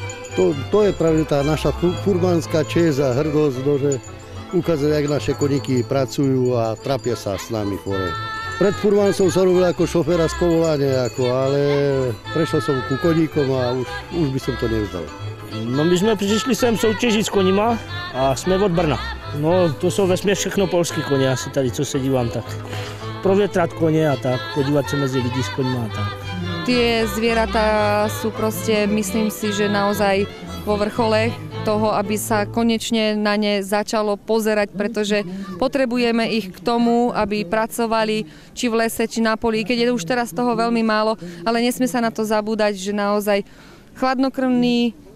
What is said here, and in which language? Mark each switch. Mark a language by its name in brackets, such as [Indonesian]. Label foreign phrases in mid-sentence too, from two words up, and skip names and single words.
[Slovak] To je práve tá naša furmanská česť a hrdosť, že ukázať, jak naše koníky pracujú a trápia sa s nami chore. Pred furmanom sa robil ako šoféra z povolania, ale prešiel som ku koníkom a už by som to nevzdal. [Czech] No my jsme přišli sem soutěžit s konima a jsme od Brna. No to jsou vesměs všechno polský koně, asi tady, co se dívám, tak provětrat koně a tak, podívat se mezi lidi s konima a tak. [Slovak] Tie zvieratá sú proste, myslím si, že naozaj vo vrchole toho, aby sa konečne na ne začalo pozerať, pretože potrebujeme ich k tomu, aby pracovali či v lese, či na poli, keď je už teraz toho veľmi málo, ale nesmie sa na to zabúdať, že naozaj chladnokrvný